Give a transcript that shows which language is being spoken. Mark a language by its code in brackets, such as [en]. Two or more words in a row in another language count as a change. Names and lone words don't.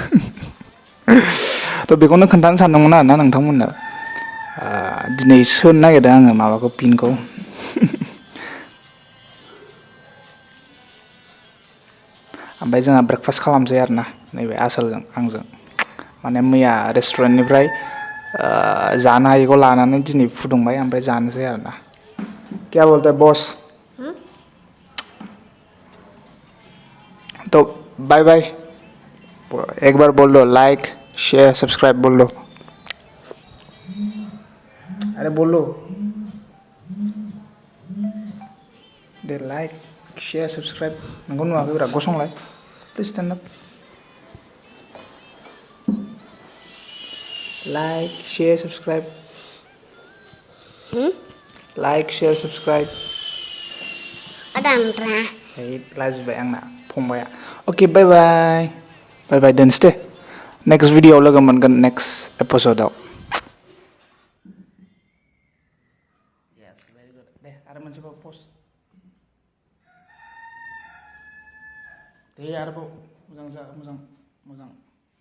[brx] थ' बेखौनो खोन्थानो सानदोंमोन आरोना नोंथांमोननो दिनै सोनो नागिरदों आङो माबाखौ पिनखौ ओमफ्राय जोंहा ब्रेकफास्ट खालामसै आरोना नैबे आसोलजों आंजों माने मैया रेस्टुरेन्टनिफ्राय जानो हायैखौ लानानै दिनै फुदुंबाय ओमफ्राय जानोसै आरोना [hi] क्या बोलते हैं बॉस तो बाय बाय एक बार बोल दो [en] like share subscribe [hi] बोल दो अरे बोलो दे [en] like share subscribe [brx] नोंखौ नुवाखै ब्रा गसंलाय [en] please stand up Like, share, subscribe. Like, share, subscribe. Adamra. [brx] Hey, लाजिबाय आंना फंबाया. [en] Okay, bye bye. Bye bye [brx] दोनसै दे. [en] Next video [brx] लोगो मोनगोन [en] next episode [brx] आव. [en] Yes, very good. [brx] दे आरो मोनसेबाव post. दे आरोबाव मोजां